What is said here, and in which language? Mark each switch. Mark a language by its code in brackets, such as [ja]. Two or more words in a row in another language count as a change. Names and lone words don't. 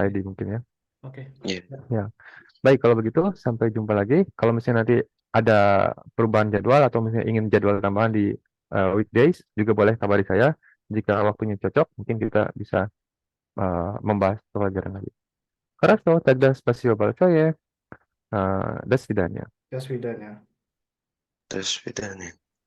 [id] oke, Edi mungkin ya. oke. Yeah. Ya, Ya, baik kalau begitu sampai jumpa lagi. Kalau misalnya nanti ada perubahan jadwal atau misalnya ingin jadwal tambahan di weekdays, juga boleh kabari saya. Jika waktunya cocok, mungkin kita bisa membahas pelajaran lagi. [ru] Хорошо, тогда спасибо большое. До свидания. [id] ya sudah ya. Terus bedanya.